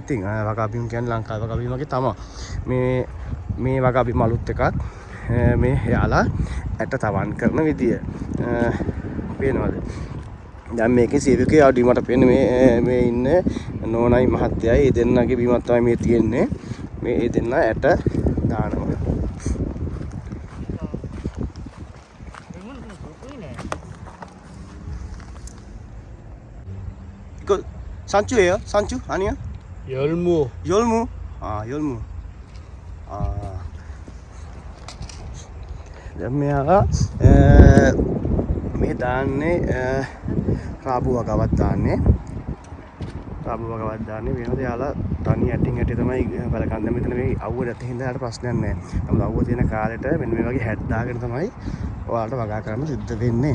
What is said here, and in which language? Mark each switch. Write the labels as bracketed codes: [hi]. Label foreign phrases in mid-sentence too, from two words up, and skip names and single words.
[si] ඉතින් වගා බිම් කියන්නේ ලංකාවේ වගා බිම් වගේ තමයි. මේ වගා බිම් අලුත් එකක් මේ යාලා ඇට තවන් කරන විදිය. පේනවද? දැන් මේකේ සීවිකේ ආඩි මට පේන්නේ මේ ඉන්න නෝනයි මහත්තයයි ඒ දෙන්නගේ බිමක් තමයි මේ තියෙන්නේ. මේ ඒ දෙන්න ඇට දානවා. [ko] 산추예요? 산추? 아니야? 열무. 열무? 아 열무. 아 [si] මෙයාලා මේ දාන්නේ රාබු වගාවක් දාන්නේ. රාබු වගාවක් දාන්නේ වෙනද යාලා තනි ඇටින් ඇටි තමයි බලකන්නේ. මෙතන මේ අවුව නැති හින්දා යාට ප්‍රශ්නයක් නැහැ. නමුත් අවුව තියෙන කාලෙට මෙන්න මේ වගේ හැට් දාගෙන තමයි ඔයාලට වගා කරන්න සිද්ධ වෙන්නේ.